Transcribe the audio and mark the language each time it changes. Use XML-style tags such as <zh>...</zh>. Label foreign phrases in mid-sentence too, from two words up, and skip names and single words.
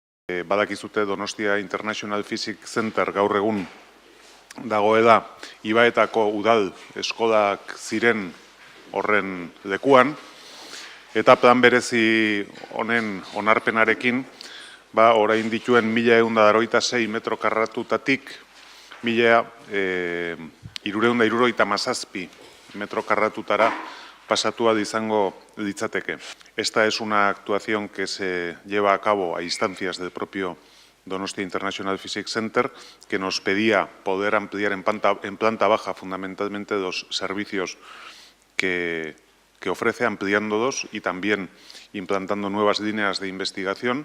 <eu>Badakizute Donostia International Physics Center gaur egun dagoela Ibaetako udal eskolak ziren horren lekuan, eta plan berezi honen onarpenarekin, orain dituen 1186 metro karratutatik 1377 metro karratutara pasatua izango litzateke.</eu> <es>Esta es una actuación que se lleva a cabo a instancias del propio Donostia International Physics Center, que nos pedía poder ampliar en planta baja fundamentalmente los servicios que ofrece, ampliándolos y también implantando nuevas líneas de investigación.</es>